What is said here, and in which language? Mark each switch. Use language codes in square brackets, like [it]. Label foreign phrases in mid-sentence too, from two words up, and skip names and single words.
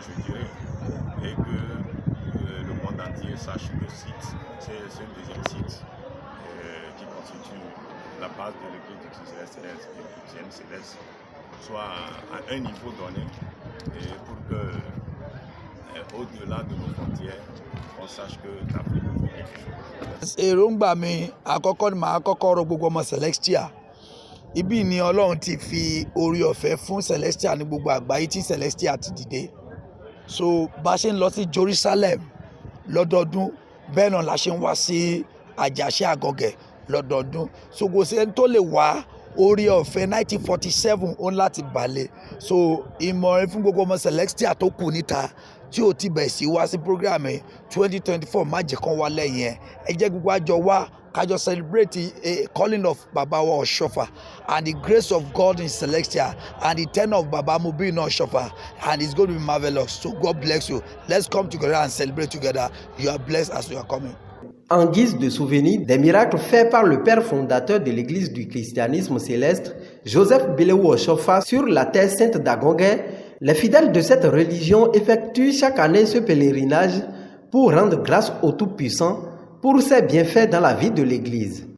[fr] je dirais, et que le monde entier sache que le site, c'est un deuxième site qui constitue la base de l'église du christianisme céleste, soit à un niveau donné, et pour que au-delà de nos frontières, on sache que l'Afrique est quelque chose. [yo] èròǹgbà mi àkọ́kọ́ ni màá kọ́kọ́ rọ gbogbo ọmọ Celestial. Ibi ni Ọlọ́run ti fi orí ọ̀fẹ́ fún Celestial ní gbogbo àgbáyé tí Celestial ti dìde. So bá ṣe ń lọ sí Jerusalem lọ́dọọdún, bẹ́ẹ̀ náà la ṣe ń wá sí Àjàṣe Àgọ̀gẹ̀ lọ́dọọdún. So kò sí ẹni tó lè wá orí ọ̀fẹ́ 1947 ó ń láti balẹ̀. [en] So [yo] ìmọ̀ràn fún gbogbo ọmọ Celestial tó kù níta tí ó ti bẹ̀rẹ̀ sí wá sí program 2024 má jẹ́ kán wá lẹ́yìn ẹ jẹ́ gbogbo àjọ wá kájọ [en] celebrate a calling of [yo] Baba wa [en] Oshofa and the grace of God in Celestial and the tenor of Baba Mubi in Oshofa, and it's going to be marvelous. So God bless you. Let's come together and celebrate together. You are blessed as you are coming. [fr] En guise de souvenir des miracles faits par le père fondateur de l'église du christianisme céleste, Joseph Belewu Oshofa, sur la terre sainte d'Agongué, les fidèles de cette religion effectuent chaque année ce pèlerinage pour rendre grâce au Tout-Puissant pour ses bienfaits dans la vie de l'église.